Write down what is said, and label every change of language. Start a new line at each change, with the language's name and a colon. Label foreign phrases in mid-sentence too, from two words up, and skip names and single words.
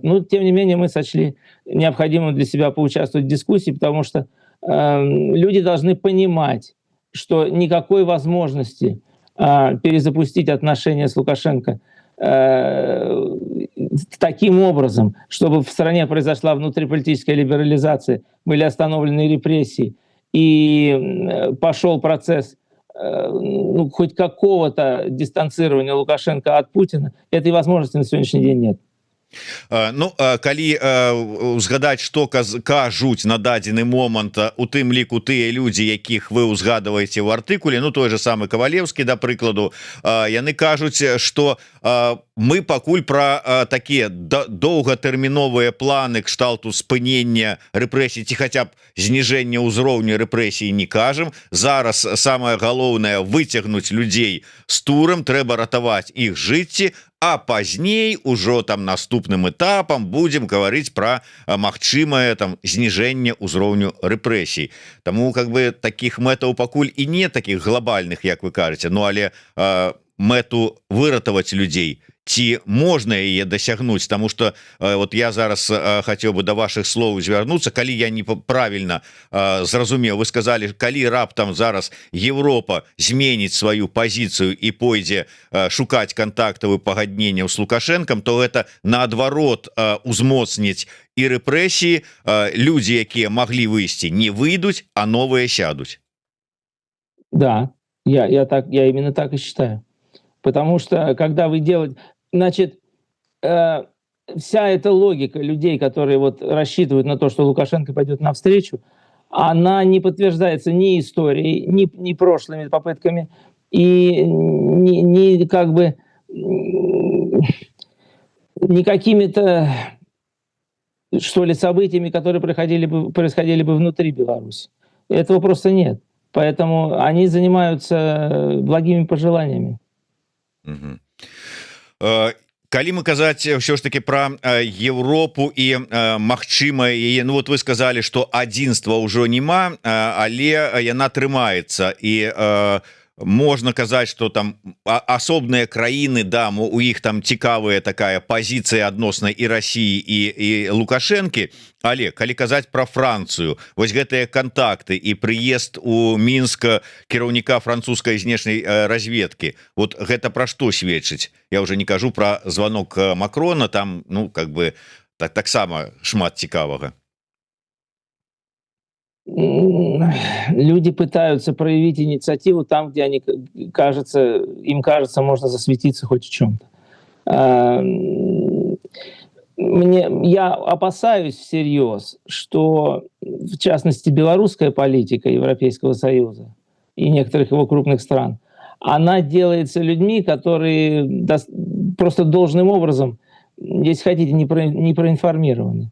Russian: Но, тем не менее, мы сочли необходимым для себя поучаствовать в дискуссии, потому что люди должны понимать, что никакой возможности перезапустить отношения с Лукашенко таким образом, чтобы в стране произошла внутриполитическая либерализация, были остановлены репрессии и пошел процесс хоть какого-то дистанцирования Лукашенко от Путина, этой возможности на сегодняшний день нет.
Belarusian: Ну калі узгадаць
Russian: что кажуць
Belarusian: на дадзены момант у тым ліку тыя людзі якіх вы узгадываеце в артыкуле, ну той же самы Кавалеўскі, да прыкладу, яны кажуць что мы пакуль про такія доўгатэрміновыя планы кшталту спынення рэпрэсій ці хаця б зніжэння ўзроўню рэпрэсій не кажам. Зараз самае галоўнае выцягнуць людзей з турам, трэба ратаваць іх жыцці, а пазней ужо там наступным этапам
Russian: будем говорить
Belarusian: про магчымае там зніжэнне ўзроўню рэпрэсій. Таму
Russian: как бы таких
Belarusian: мэтаў пакуль і не таких глобальных, як вы кажаце, ну але мэту выратаваць людзей ці можна яе дасягнуць,
Russian: тому что вот
Belarusian: я зараз
Russian: хотел бы до ваших слов
Belarusian: звярнуцца, калі я не правильно зразумеў,
Russian: вы сказали,
Belarusian: калі раптам зараз Европа зменіць сваю позицию и пойдзе шукаць контактаў і пагадненняў с Лукашенком,
Russian: то это
Belarusian: наадварот узмоцніць і рэпрэсіі, люди якія могли выйсці не выйдуць,
Russian: а новые
Belarusian: сядуць.
Russian: Да, я именно так и считаю. Потому что когда вы делаете... Значит, вся эта логика людей, которые вот рассчитывают на то, что Лукашенко пойдет навстречу, она не подтверждается ни историей, ни прошлыми попытками, и ни как бы ни какими-то, что ли, событиями, которые происходили бы внутри Беларуси. Этого просто нет. Поэтому они занимаются благими пожеланиями.
Belarusian: Калі мы казаць ўсё ж таки про Европу і магчыма яе,
Russian: ну вот вы сказали, что
Belarusian: адзінства ўжо няма, але яна трымаецца і можна казаць, что там асобныя краіны, да, у іх там цікавая такая позиция адносна і России і Лукашэнкі. Але калі казаць про Францию, вось гэтыя контакты і прыезд у Мінск кіраўніка французскай знешняй разведки, вот гэта про што сведчыць?
Russian: Я уже не кажу про звонок Макрона, там ну как бы
Belarusian: таксама шмат цікавага.
Russian: Люди пытаются проявить инициативу там, где им кажется, можно засветиться хоть в чем-то. Я опасаюсь всерьез, что, в частности, белорусская политика Европейского Союза и некоторых его крупных стран, она делается людьми, которые просто должным образом, если хотите, не проинформированы.